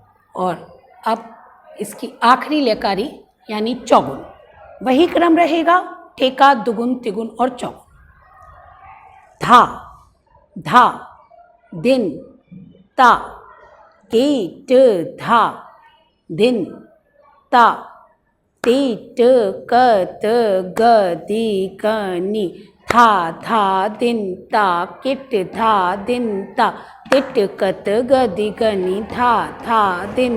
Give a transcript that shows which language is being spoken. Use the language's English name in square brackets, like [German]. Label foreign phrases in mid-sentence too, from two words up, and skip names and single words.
[Hindi] और अब इसकी आखिरी लयकारी यानी चौगुन, वही क्रम रहेगा, ठेका, दुगुन, तिगुन और चौगुन। धा, धा, दिन, ता, के, ट, धा, दिन, ता, ते, ट, क, त, ग, दि, ग, नि, था, धा, दिन, ता, किट, धा, दिन, ता, तिट, कत, ग, दि, ग, नि, था, धा, दिन,